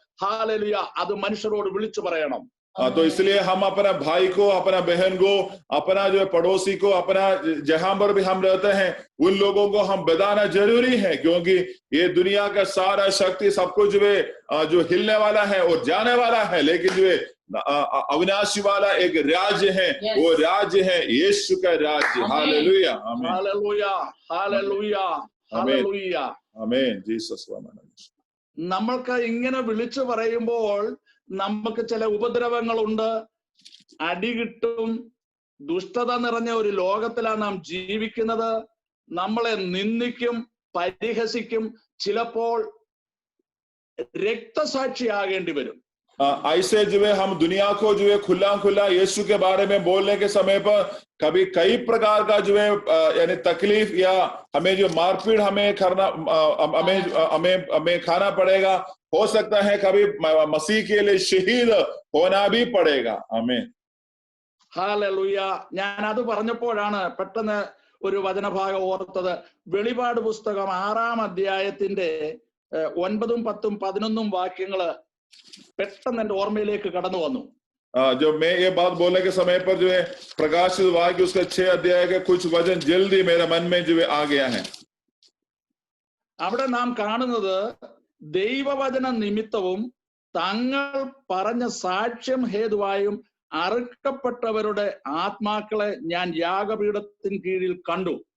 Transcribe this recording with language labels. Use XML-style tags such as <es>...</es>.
<ml>Hallelujah! അത് മനുഷ്യരോട് വിളിച്ചു പറയണം.</ml> <hi>तो इसलिए हम अपना भाई को, अपना बहन को, अपना जो पड़ोसी को, अपना जहां पर भी हम रहते हैं, उन लोगों को हम बताना जरूरी है, क्योंकि ये दुनिया का सारा शक्ति सब कुछ जो हिलने वाला है और जाने वाला है, लेकिन जो अविनाशी वाला एक राज्य है, वो राज्य है यीशु का राज्य। हालेलुया, हालेलुया, हालेलुया, हालेलुया, आमीन। जीसस</hi> <ml>നമ്മൾക്ക് ഇങ്ങനെ വിളിച്ചു പറയുമ്പോൾ നമുക്ക് ചില ഉപദ്രവങ്ങളുണ്ട്, അടി കിട്ടും. ദുഷ്ടത നിറഞ്ഞ ഒരു ലോകത്തിലാണ് നാം ജീവിക്കുന്നത്. നമ്മളെ നിന്ദിക്കും, പരിഹസിക്കും, ചിലപ്പോൾ രക്തസാക്ഷിയാകേണ്ടി വരും.</ml> <hi>ऐसे जो है हम दुनिया को जो है खुला खुला यीशु के बारे में बोलने के समय पर कभी कई प्रकार का जो है यानी तकलीफ या हमें जो मारपीट हमें करना हमें खाना पड़ेगा। हो सकता है कभी मसीह के लिए शहीद होना भी पड़ेगा। आमीन।</hi> <ml>ഹല്ലേലൂയ. ഞാൻ അത് പറഞ്ഞപ്പോഴാണ് പെട്ടെന്ന് ഒരു വചനഭാഗം ഓർത്തത്. വെളിപാട് പുസ്തകം 6-ാം അധ്യായത്തിന്റെ 9, 10, 11 വാക്യങ്ങള് പെട്ടെന്ന് എന്റെ ഓർമ്മയിലേക്ക് കടന്നു വന്നു.</ml> <hi>जो मैं ये बात बोलने के समय पर जो है प्रकाशित वाक्य उसका 6 अध्याय के कुछ वचन जल्दी मेरे मन में जो है आ गया है।</hi> <ml>അവിടെ നാം കാണുന്നത് ദൈവവചന നിമിത്തവും തങ്ങൾ പറഞ്ഞ സാക്ഷ്യം ഹേതുവായും അറുക്കപ്പെട്ടവരുടെ ആത്മാക്കളെ ഞാൻ യാഗപീഠത്തിന് കീഴിൽ കണ്ടു.</ml>